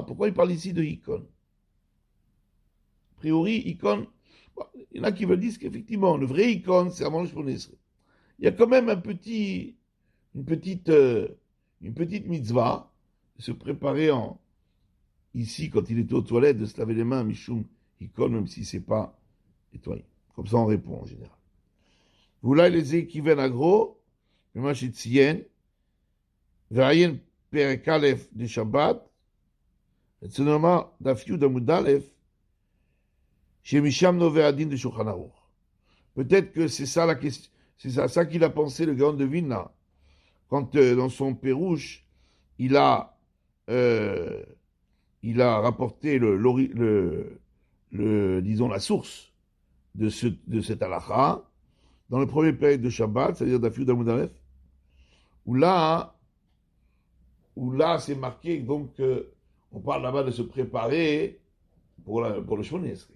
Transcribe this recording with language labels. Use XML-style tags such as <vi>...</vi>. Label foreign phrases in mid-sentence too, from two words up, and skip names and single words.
<fr>Pourquoi il parle ici de Hikon? A priori, Hikon, bon, il y en a qui veulent dire qu'effectivement, le vrai Hikon, c'est avant le Shmoneh Esrei. Il y a quand même une petite mitzvah, de se préparer ici, quand il était aux toilettes, de se laver les mains,</fr> <he>משום היכון,</he> <fr>même si c'est pas nettoyer. Comme ça, on répond en général.</fr> <he>ואולי לזה כיוון הגרו, ממה שציין, ועיין פרק א' לשבת, אצלנו אמר דף י' עמוד א', שמשם נובע הדין</he> <fr>de</fr> <he>Shulchan Aruch.</he> <fr>Peut-être que c'est ça la question, c'est ça qu'il a pensé le Gaon de Vilna, quand dans son Pérouche, il a rapporté disons la source de cette halakha, dans le premier période de Shabbat, c'est-à-dire d'</fr> <he>אפיוד עמוד אלף,</he> <fr>où là c'est marqué, donc, on parle là-bas de se préparer pour le Shmoneh Esrei.</fr>